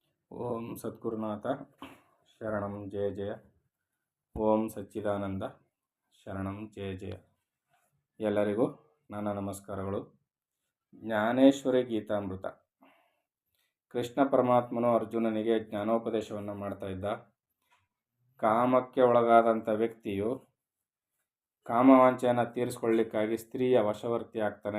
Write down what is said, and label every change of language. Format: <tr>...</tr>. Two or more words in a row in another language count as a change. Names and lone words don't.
<sa>ಓಂ ಸದ್ಗುರುನಾಥ ಶರಣಂ ಜಯ ಜಯ. ಓಂ ಸಚ್ಚಿದಾನಂದ ಶರಣಂ ಜಯ ಜಯ.</sa> <kn>ಎಲ್ಲರಿಗೂ ನನ್ನ ನಮಸ್ಕಾರಗಳು. ಜ್ಞಾನೇಶ್ವರಿ ಗೀತಾಮೃತ. ಕೃಷ್ಣ ಪರಮಾತ್ಮನು ಅರ್ಜುನನಿಗೆ ಜ್ಞಾನೋಪದೇಶವನ್ನು ಮಾಡ್ತಾ ಇದ್ದ. ಕಾಮಕ್ಕೆ ಒಳಗಾದಂಥ ವ್ಯಕ್ತಿಯು ಕಾಮವಾಂಚೆಯನ್ನು ತೀರಿಸ್ಕೊಳ್ಳಿಕ್ಕಾಗಿ ಸ್ತ್ರೀಯ ವಶವರ್ತಿ ಆಗ್ತಾನೆ.</kn>